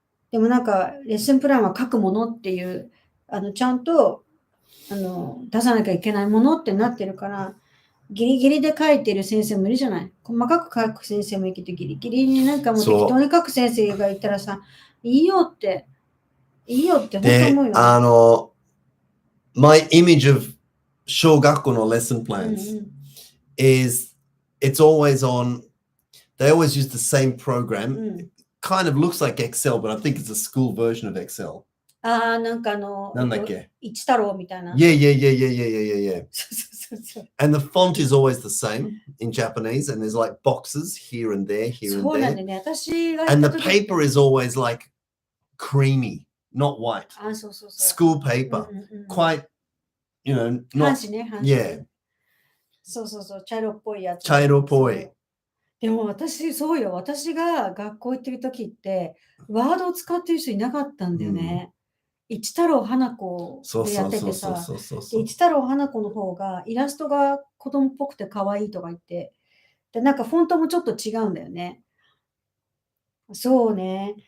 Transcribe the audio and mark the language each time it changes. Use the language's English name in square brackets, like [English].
[Japanese] でもなんかレッスンプランは書くものっていう、ちゃんと出さなきゃいけないものってなってるから、ギリギリで書いてる先生もいるじゃない。細かく書く先生もいるけど、ギリギリになんかもう適当に書く先生がいたらさ、いいよって本当思うよ、ね。 [English] My image of [Japanese] 小学校の [English] lesson plans is it's always on, they always use the same program. It kind of looks like Excel, but I think it's a school version of Excel. [Japanese] なんかなんだっけ一太郎みたいな。 [English] Yeah. And the font is always the same in Japanese, and there's like boxes here and there, here and there. And the paper is always like creamy, not white. School paper, quite, you know, not, yeah. [Japanese] 茶色っぽいやつ。茶色っぽい。でもそうよ。私が学校行ってる時って、ワードを使ってる人いなかったんだよね。一太郎花子でやっててさ、一太郎花子の方がイラストが子供っぽくて可愛いとか言って、でなんかフォントもちょっと違うんだよね。そうね。